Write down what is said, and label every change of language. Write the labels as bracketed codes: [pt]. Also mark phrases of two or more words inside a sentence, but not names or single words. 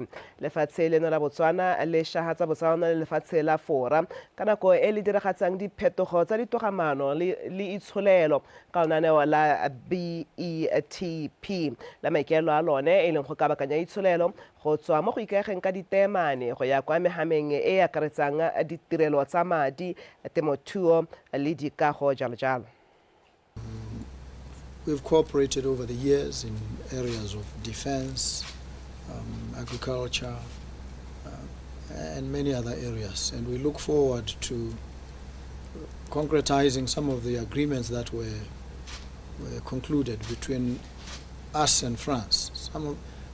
[tn] Lefatshe leno la Botswana le shahatsa Botswana le lefatshe la fora ka nako e le diragatsang diphetogo tsa ditogamaano le itsholelo ka lenaneo la BETP la maikaelelo a lone e leng go kabakanya itsholelo go tswa mo go ikaegeng ka ditemane go ya kwa mehameng e akaretsang ditirelo tsa madi, temothuo le dikago jalo jalo. [en] We've cooperated over the years in areas of defense, agriculture, and many other areas, and we look forward to concretizing some of the agreements that were concluded between us and France.